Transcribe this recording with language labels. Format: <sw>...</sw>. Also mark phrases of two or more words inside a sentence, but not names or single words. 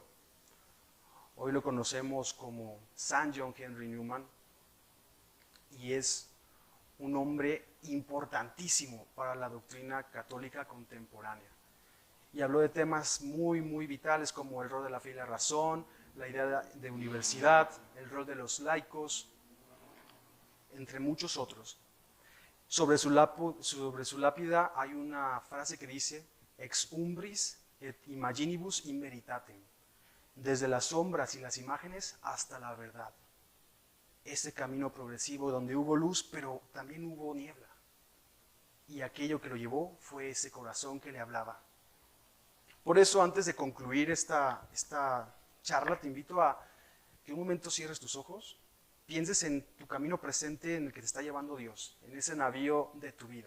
<es>Hoy lo conocemos como San John Henry Newman y es un hombre importantísimo para la doctrina católica contemporánea. Y habló de temas muy, muy vitales como el rol de la fe y la razón, la idea de universidad, el rol de los laicos, entre muchos otros. Sobre su lápida hay una frase que dice,</es> <la>ex umbris et imaginibus in veritatem,</la> <es>desde las sombras y las imágenes hasta la verdad. Ese camino progresivo donde hubo luz, pero también hubo niebla. Y aquello que lo llevó fue ese corazón que le hablaba. Por eso, antes de concluir esta charla, te invito a que un momento cierres tus ojos, pienses en tu camino presente en el que te está llevando Dios, en ese navío de tu vida.</es>